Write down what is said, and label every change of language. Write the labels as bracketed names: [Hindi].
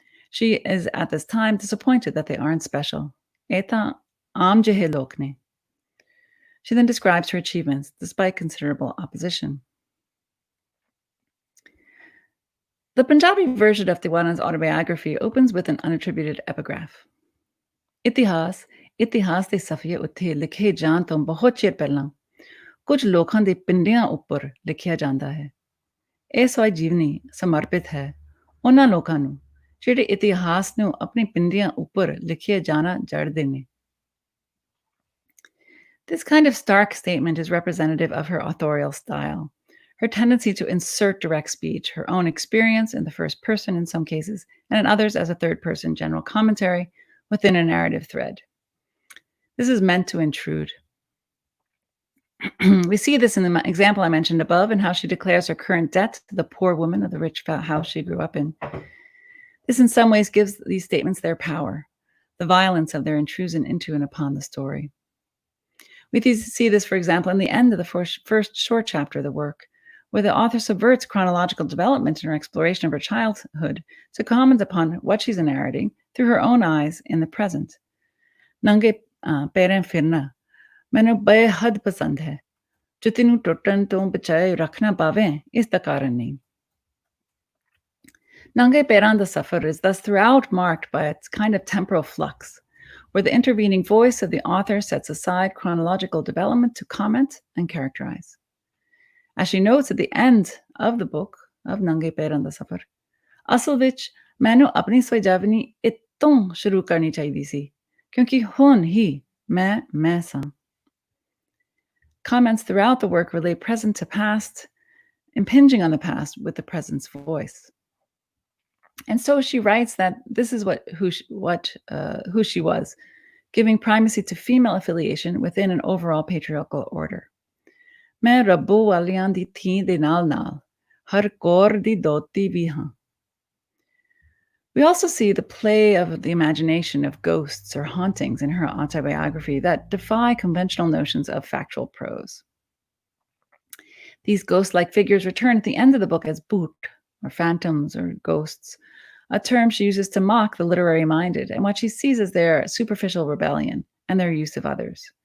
[English] She is at this time disappointed that they aren't special. [Punjabi] Eta aam jehe lok ne. [English] She then describes her achievements despite considerable opposition. The Punjabi version of Tiwana's autobiography opens with an unattributed epigraph. [Punjabi] Itihas ਦੇ ਸਫੀਏ ਉੱਤੇ ਲਿਖੇ ਜਾਣ ਤੋਂ ਬਹੁਤ ਚਿਰ ਪਹਿਲਾਂ ਕੁਝ ਲੋਕਾਂ ਦੇ ਪਿੰਡਿਆਂ ਉੱਪਰ ਲਿਖਿਆ ਜਾਂਦਾ ਹੈ. ਇਹ ਸਵੈ ਜੀਵਨੀ ਸਮਰਪਿਤ ਹੈ ਉਹਨਾਂ ਲੋਕਾਂ ਨੂੰ ਜਿਹੜੇ ਇਤਿਹਾਸ ਨੂੰ ਆਪਣੇ ਪਿੰਡਿਆਂ ਉੱਪਰ ਲਿਖਿਆ ਜਾਣਾ ਜੜਦੇ ਨੇ. [English] This kind of stark statement is representative of her authorial style, her tendency to insert direct speech, her own experience in the first person in some cases, and in others as a third-person general commentary within a narrative thread. This is meant to intrude. We see this in the example I mentioned above and how she declares her current debt to the poor woman of the rich house she grew up in. This in some ways gives these statements their power, the violence of their intrusion into and upon the story. We see this, for example, in the end of the first short chapter of the work, where the author subverts chronological development in her exploration of her childhood to comment upon what she's narrating through her own eyes in the present. [Punjabi] Nange ਪੈਰਾਂ ਫਿਰਨਾ ਮੈਨੂੰ ਬੇਹੱਦ ਪਸੰਦ ਹੈ ਜੁੱਤੀ ਨੂੰ ਟੁੱਟਣ ਤੋਂ ਬਚਾਏ ਰੱਖਣਾ ਪਾਵੇ ਇਸ ਦਾ ਕਾਰਨ ਨਹੀਂ. [English] Nange Peran da Safar is thus throughout marked by its kind of temporal flux, where the intervening voice of the author sets aside chronological development to comment and characterize. As she notes at the end of the book of Nange Peran da Safar, [Punjabi] ਅਸਲ ਵਿੱਚ ਮੈਨੂੰ ਆਪਣੀ ਸਵੈਜਾਵਨੀ ਇੱਥੋਂ ਸ਼ੁਰੂ ਕਰਨੀ ਚਾਹੀਦੀ ਸੀ ਕਿਉਂਕਿ ਹੁਣ ਹੀ ਮੈਂ ਸਾਂ. [English] Comments throughout the work relate present to past, impinging on the past with the present's voice. And so she writes that this is who she was, giving primacy to female affiliation within an overall patriarchal order. [Punjabi] मैं रब्बो वालियां दी थी दे नाल नाल, हर कौर दी दोती भी हां. [English] We also see the play of the imagination of ghosts or hauntings in her autobiography that defy conventional notions of factual prose. These ghost-like figures return at the end of the book as boot, or phantoms, or ghosts, a term she uses to mock the literary-minded and what she sees as their superficial rebellion and their use of others.